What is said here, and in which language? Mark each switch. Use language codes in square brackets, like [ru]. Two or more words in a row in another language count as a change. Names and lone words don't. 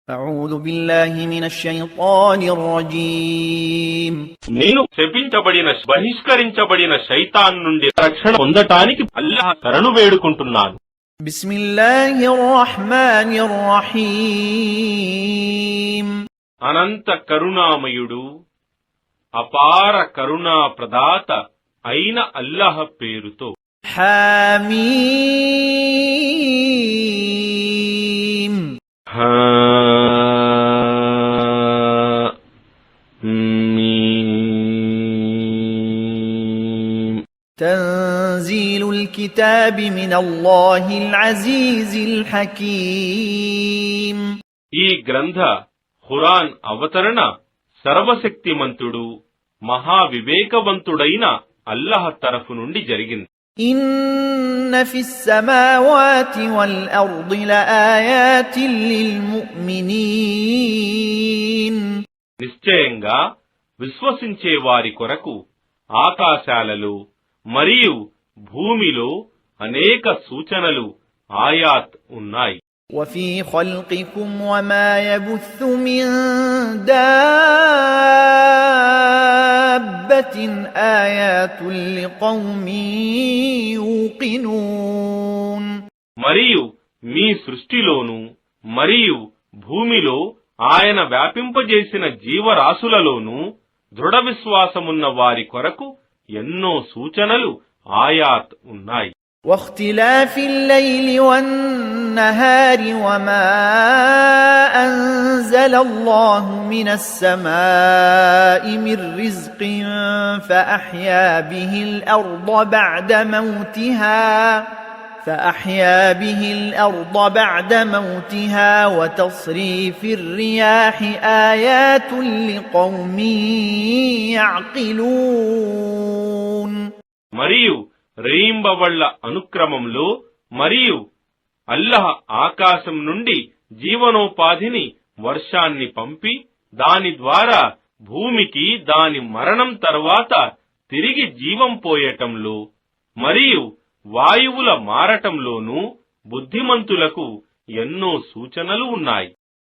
[ar] أعوذ بالله من الشيطان الرجيم [te] నేను శపించబడిన బహిష్కరించబడిన శైతాన్ నుండి రక్షణ పొందటానికి అల్లాహ్ శరణు వేడుకుంటున్నాను. [ar] بسم الله الرحمن الرحيم [te] అనంత కరుణామయుడు అపార కరుణా ప్రదాత అయిన అల్లాహ్ పేరుతో. [ar] حميم تنزيل الكتاب من الله العزيز الحكيم [te] ఈ గ్రంథ ఖురాన్ అవతరణ సర్వశక్తిమంతుడు మహావివేకవంతుడైన అల్లాహ్ తరఫు నుండి జరిగింది. [ar] إن في السماوات والأرض لآيات للمؤمنين [te] నిశ్చయంగా విశ్వసించే వారి కొరకు ఆకాశాలలో మరియు భూమిలో అనేక సూచనలు ఆయాత్ ఉన్నాయి. [ar] وفي خلقكم وما يبث من دابة آيات لقوم يوقنون [te] మరియు మీ సృష్టిలోను మరియు భూమిలో ఆయన వ్యాపింపజేసిన జీవరాశులలోనూ దృఢ విశ్వాసమున్న వారి కొరకు ఎన్నో సూచనలు ఆయాత్ ఉన్నాయి. [ar] واختلاف الليل والنهار وما أنزل الله من السماء من رزق فأحيا به الأرض بعد موتها وتصريف الرياح آيات لقوم يعقلون [te] మరియు రేయింబవళ్ల అనుక్రమంలో మరియు అల్లాహ్ ఆకాశం నుండి జీవనోపాధిని వర్షాన్ని పంపి దాని ద్వారా భూమికి దాని మరణం తర్వాత తిరిగి జీవం పోయటంలో మరియు వాయువుల మారటంలోనూ బుద్ధిమంతులకు ఎన్నో సూచనలు ఉన్నాయి.